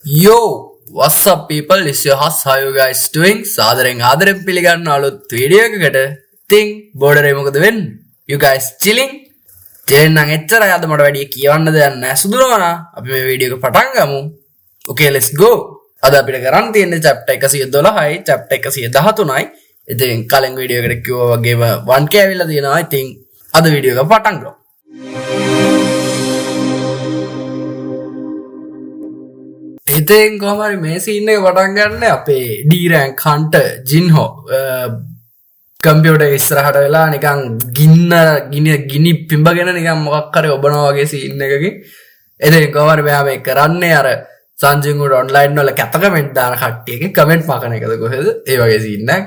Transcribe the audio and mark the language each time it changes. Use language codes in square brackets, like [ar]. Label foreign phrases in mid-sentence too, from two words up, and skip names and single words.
[en] Yo, what's up people? It's your host. How you guys doing? [si] ආදරෙන් පිළිගන්න අලුත් වීඩියෝ එකකට. ඉතින් බෝඩරේ මොකද වෙන්නේ? [en] You guys chilling? chilling [si] නම් එච්චරයි අද මට වැඩි කියවන්න දෙයක් නැහැ. සුදුනවනා අපි මේ වීඩියෝ එක පටන් ගමු. [en] Okay, let's go. [si] අද අපිට කරන් තියෙන්නේ chapter 112යි, chapter 113යි. ඉතින් කලින් වීඩියෝ එකට කිව්වා වගේම 1k ඇවිල්ලා තියෙනවා. ඉතින් අද වීඩියෝ එක පටන් ගමු. ඉතින් කොහමරි මේ සීන් එක පටන් ගන්න අපේ [en] D rank hunter [si] Jinho කම්පියුටර් ඉස්සරහට වෙලා නිකන් ගිනි පිඹගෙන නිකන් මොකක් හරි ඔබනවා වගේ සීන් එකකින් ඉතින් කොහමරි මෙයා මේ කරන්නේ අර සංජින්ගුට ඔන්ලයින් වල කැත කමෙන්ට් දාන කට්ටියගේ කමෙන්ට් මකන එකද කොහෙද ඒ වගේ සීන් එකක්.